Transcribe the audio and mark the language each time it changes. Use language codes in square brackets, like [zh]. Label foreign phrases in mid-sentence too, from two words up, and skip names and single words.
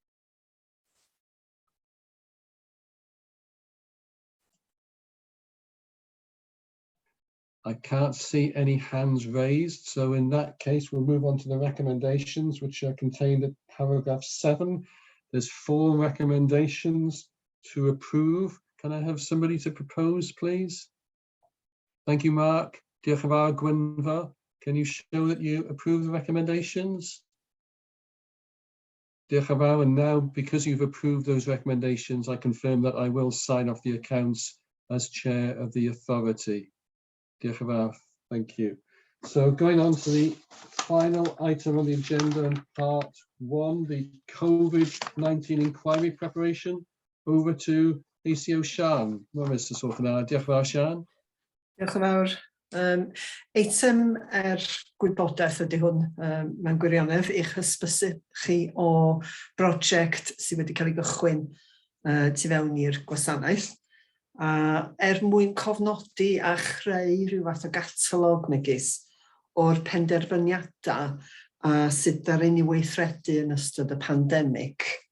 [en] I can't see any hands raised, so in that case, we'll move on to the recommendations, which are contained at paragraph 7. There's 4 recommendations to approve. Can I have somebody to propose, please? Thank you, Mark. [cy] Diolch yn fawr, Gwynfor. [en] Can you show that you approve the recommendations? [cy] Diolch yn fawr, [en] and now, because you've approved those recommendations, I confirm that I will sign off the accounts as chair of the authority. [cy] Diolch yn fawr, [en] thank you. So going on to the final item on the agenda in part 1, the COVID-19 inquiry preparation. Over to ACO Sian. Well, Mr. [cy] Sorfenau, diolch yn fawr, Sian. Diolch yn fawr. Eitem gwybodaeth ydy hwn, mewn gwirionedd, i'ch hysbysu chi o brosiect sydd wedi cael ei gychwyn tu fewn i'r gwasanaeth. Mwyn cofnodi a chreu rhyw fath o gatalog megis o'r penderfyniadau a sut ddaru ni weithredu yn ystod y pandemig.